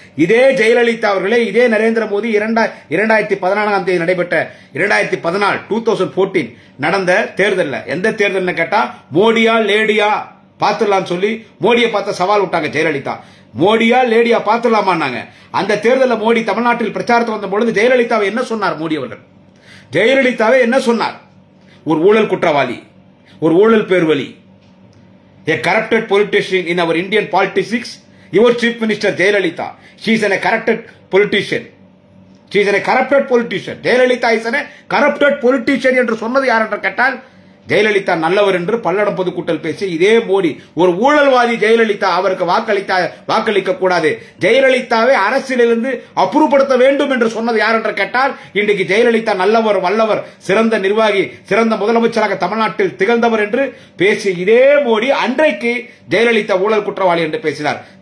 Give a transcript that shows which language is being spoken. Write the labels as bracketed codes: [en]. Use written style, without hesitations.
[ta] இதே ஜெயலலிதா அவர்களே இதே நரேந்திர மோடி 2014 தேதி நடைபெற்ற 2014 நடந்த தேர்தலில், எந்த தேர்தல் கேட்டா மோடியா லேடியா பாத்துடலாம் சொல்லி மோடியை பார்த்த சவால் விட்டாங்க ஜெயலலிதா. மோடியா லேடியா பாத்துடலாமான்னாங்க. அந்த தேர்தலில் மோடி தமிழ்நாட்டில் பிரச்சாரத்து வந்த பொழுது ஜெயலலிதாவை என்ன சொன்னார் மோடி அவர்கள்? ஜெயலலிதாவை என்ன சொன்னார்? ஒரு ஊழல் குற்றவாளி, ஒரு ஊழல் பேர்வழி, [en] a corrupted politician in our Indian politics. Your chief minister Jayalalitha, she is a corrupted politician. She is a corrupted politician. Jayalalitha is a corrupted politician [ta] என்று சொன்னது யார் என்று கேட்டால் ஜெயலலிதா நல்லவர் என்று பல்லடம் பொதுக்கூட்டல் பேசி இதே மோடி ஒரு ஊழல்வாதி ஜெயலலிதா, அவருக்கு வாக்களிக்க கூடாது, ஜெயலலிதாவை அரசியலிருந்து அப்புறப்படுத்த வேண்டும் என்று சொன்னது யார் என்று கேட்டால் இன்றைக்கு ஜெயலலிதா நல்லவர், வல்லவர், சிறந்த நிர்வாகி, சிறந்த முதலமைச்சராக தமிழ்நாட்டில் திகழ்ந்தவர் என்று பேசி இதே மோடி அன்றைக்கு ஜெயலலிதா ஊழல் குற்றவாளி என்று பேசினார்.